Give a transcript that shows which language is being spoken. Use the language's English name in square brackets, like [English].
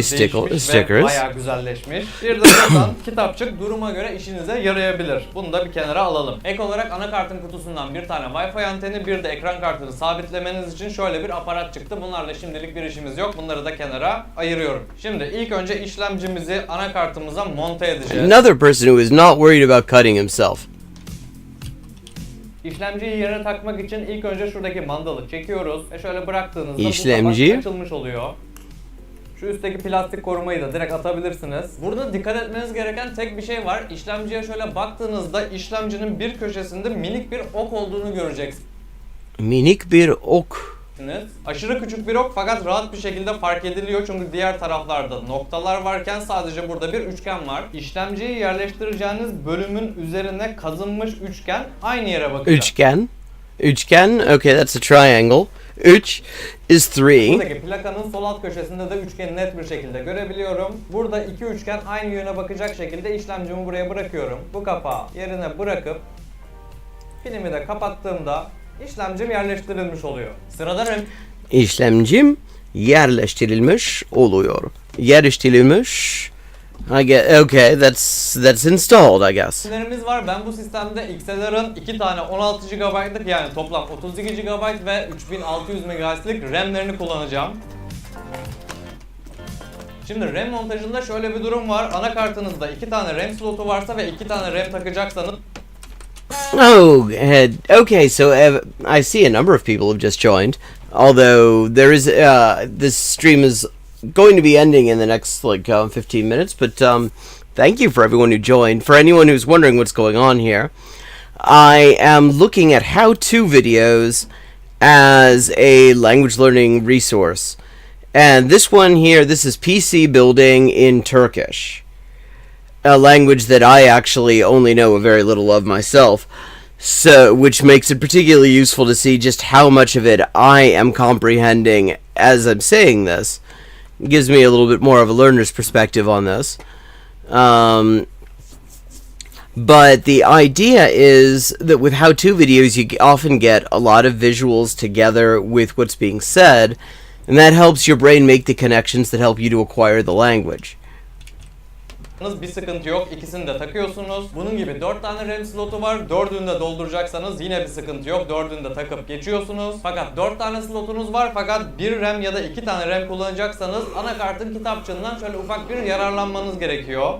[Turkish] stickers ve bayağı güzelleşmiş. Bir de buradan kitapçık duruma göre işinize yarayabilir. Bunu da bir kenara alalım. Ek olarak anakartın kutusundan bir tane Wi-Fi anteni, bir de ekran kartını sabitlemeniz için şöyle bir aparat çıktı. Bunlarla şimdilik bir işimiz yok. Bunları da kenara ayırıyorum. Şimdi ilk önce işlemcimizi anakartımıza monte edeceğiz. [English] Another person who is not worried about cutting himself. [Turkish] İşlemciyi yerine takmak için ilk önce şuradaki mandalı çekiyoruz ve şöyle bıraktığınızda İşlemci bu kapak açılmış oluyor. Şu üstteki plastik korumayı da direkt atabilirsiniz. Burada dikkat etmeniz gereken tek bir şey var. İşlemciye şöyle baktığınızda işlemcinin bir köşesinde minik bir ok olduğunu göreceksiniz. Minik bir ok. Aşırı küçük bir ok fakat rahat bir şekilde fark ediliyor çünkü diğer taraflarda noktalar varken sadece burada bir üçgen var. İşlemciyi yerleştireceğiniz bölümün üzerine kazınmış üçgen aynı yere bakıyor. [English] Üçgen, okay, that's a triangle. 3 is 3. [Turkish] Buradaki plakanın sol alt köşesinde de üçgeni net bir şekilde görebiliyorum. Burada iki üçgen aynı yöne bakacak şekilde işlemcimi buraya bırakıyorum. Bu kapağı yerine bırakıp filmi de kapattığımda İşlemcim yerleştirilmiş oluyor. Sırada RAM. İşlemcim yerleştirilmiş oluyor. Yerleştirilmiş. [English] Okay, that's installed, I guess. [Turkish] RAM'lerimiz var. Ben bu sistemde XLR'ın 2 tane 16 GB'lık yani toplam 32 GB ve 3600 MHz'lik RAM'lerini kullanacağım. Şimdi RAM montajında şöyle bir durum var. Anakartınızda 2 tane RAM slotu varsa ve 2 tane RAM takacaksanız [English] Oh, okay, so I see a number of people have just joined. Although there is, this stream is going to be ending in the next, 15 minutes. But, thank you for everyone who joined. For anyone who's wondering what's going on here, I am looking at how-to videos as a language learning resource. And this one here, this is PC building in Turkish. a language that I actually only know a very little of myself, so which makes it particularly useful to see just how much of it I am comprehending as I'm saying this. It gives me a little bit more of a learner's perspective on this. But the idea is that with how-to videos, you often get a lot of visuals together with what's being said, and that helps your brain make the connections that help you to acquire the language. [Turkish] Bir sıkıntı yok. İkisini de takıyorsunuz. Bunun gibi 4 tane RAM slotu var. 4'ünü de dolduracaksanız yine bir sıkıntı yok. 4'ünü de takıp geçiyorsunuz. Fakat 4 tane slotunuz var. Fakat 1 RAM ya da 2 tane RAM kullanacaksanız anakartın kitapçığından şöyle ufak bir yararlanmanız gerekiyor.